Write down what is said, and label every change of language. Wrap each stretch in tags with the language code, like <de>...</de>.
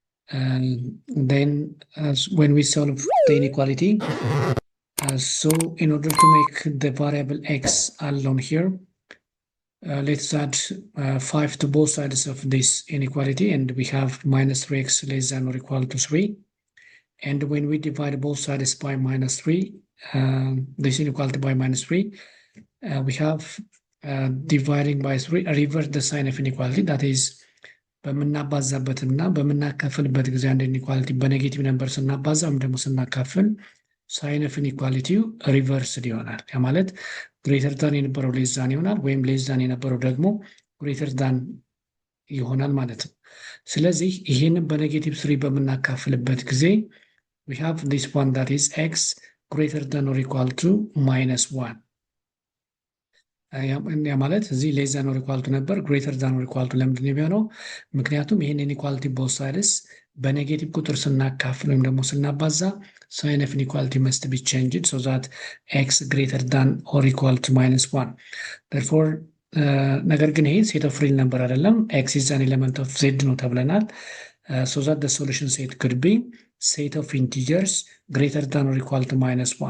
<en>And then when we solve the inequality, so in order to make the variable x alone here, let's add 5 to both sides of this inequality, and we have minus 3x less than or equal to 3. And when we divide both sides by minus 3, this inequality by minus 3, we have dividing by 3, reverse the sign of inequality, that is</en> <am>በምናባዛበትና በምናካፍልበት ጊዜ አንድ ኢኒኳሊቲ በኔጌቲቭ ነምበር ስናባዛ ወይም ደግሞ ስናካፍል ሳይን ኦፍ ኢኒኳሊቲው ሪቨርስድ ይሆናል። ያ ማለት ግሬተር ዳን የነበረው ሌስ ዳን ይሆናል፣ ወይም ሌስ ዳን የነበረው ደግሞ ግሬተር ዳን ይሆናል ማለት ነው። ስለዚህ ይሄንን በኔጌቲቭ 3 በምናካፍልበት ጊዜ</am> <en>we have this one, that is x greater than or equal to minus 1.</en> <am>ያ ማለት እዚህ ሌስ ዳን ኦር ኢኳል ቱ ነበር፣</am> <en>ግሬተር ዳን ኦር ኢኳል ቱ</en> <am>ለምንድን ነው የሚሆነው? ምክንያቱም ይሄን ኢኒኳሊቲ ቦዝ ሳይድስ በኔጌቲቭ ቁጥር ስናካፍል ወይም ደግሞ ስናባዛ</am> <en>ሳይን ኦፍ ኢንኢኳሊቲ መስት ቢ ቼንጅድ ሶ ዛት ኤክስ ግሬተር ዳን ኦር ኢኳል ቱ</en> <am>-1 therefore ነገር ግን ይሄ ሴት ኦፍ ሪል ነምበር አይደለም ኤክስ ኢዝ አን ኤሌመንት ኦፍ ዜድ ነው ተብለናል</am> <en>so that the solution set could be set of integers greater than or equal to -1</en>